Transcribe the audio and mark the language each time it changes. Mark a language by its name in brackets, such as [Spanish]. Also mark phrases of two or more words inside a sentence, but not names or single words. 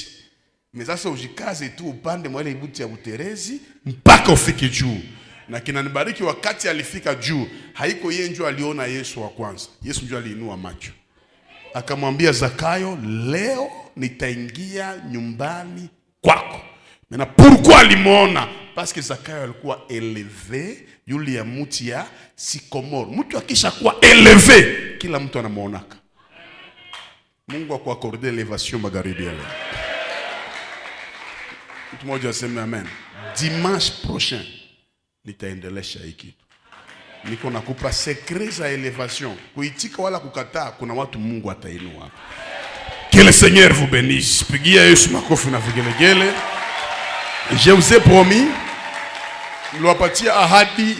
[Swahili] Sasa ujikaze tu upande mwa ile mti ya Buterezi mpaka ufike juu. Na kinanibariki wakati alifika juu, haiko yeye ndio aliona Yesu wa kwanza. Yesu ndio aliinua macho. Akamwambia Zakayo, leo nitaingia nyumbani kwako. Na pourquoi alimuona? Parce que Zakayo alikuwa élevé yule ya mti ya Sycomore. Mtu akisha kuwa élevé, kila mtu anamuonaka. Mungu akuakorde elevation magharibi ya leo. Mtu mmoja aseme amen. [French] Dimanche prochain [Swahili] nitaendelesha hiki kitu. Niko nakupa secret za elevation. Kuitika wala kukataa, kuna watu Mungu atainua. [French] Que le Seigneur vous bénisse. [Swahili] Pigia Yesu makofi na vigelegele. [French] Je vous ai promis, [Swahili] niliwapatia ahadi